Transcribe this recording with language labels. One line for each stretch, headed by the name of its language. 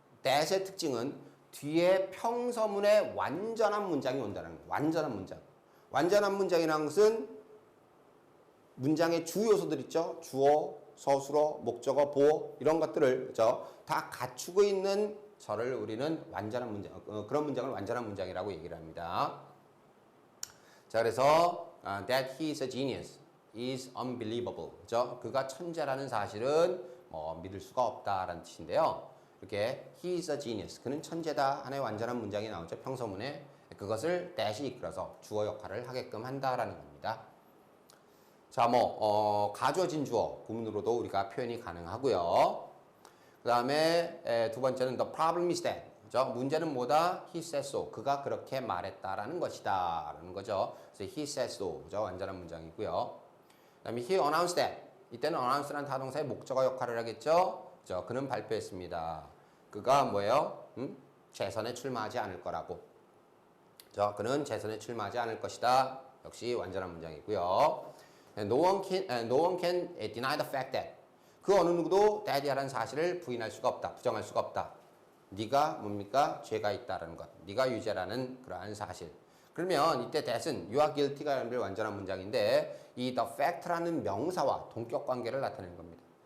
Korean: that의 특징은 뒤에 평서문에 완전한 문장이 온다는 거예요. 완전한 문장. 완전한 문장이라는 것은 문장의 주 요소들 있죠. 주어, 서술어, 목적어, 보어 이런 것들을 그죠? 다 갖추고 있는 저를 우리는 완전한 문장, 그런 문장을 완전한 문장이라고 얘기를 합니다. 자, 그래서
English: that he is a genius is unbelievable.
Korean: 그죠? 그가 천재라는 사실은 믿을 수가 없다라는 뜻인데요. 이렇게
English: he is a genius.
Korean: 그는 천재다. 하나의 완전한 문장이 나오죠. 평서문에. 그것을 that이 이끌어서 주어 역할을 하게끔 한다라는 겁니다. 자, 가져진 주어 구문으로도 우리가 표현이 가능하고요. 그 다음에 두 번째는
English: the problem is that.
Korean: 그죠? 문제는 뭐다?
English: He said so.
Korean: 그가 그렇게 말했다라는 것이다. 라는 거죠. 그래서
English: he said so.
Korean: 그죠? 완전한 문장이고요. 그 다음에
English: he announced that.
Korean: 이때는 announce라는 타동사의 목적어 역할을 하겠죠. 그죠? 그는 발표했습니다. 그가 뭐예요? 재선에 출마하지 않을 거라고. 그죠? 그는 재선에 출마하지 않을 것이다. 역시 완전한 문장이고요.
English: No one can deny the fact that.
Korean: 그 어느 누구도 that이라는 사실을 부인할 수가 없다. 부정할 수가 없다. 네가 뭡니까? 죄가 있다라는 것. 네가 유죄라는 그러한 사실. 그러면 이때 that은
English: you are guilty
Korean: 가 여러분들 완전한 문장인데 이 the fact라는 명사와 동격 관계를 나타내는 겁니다.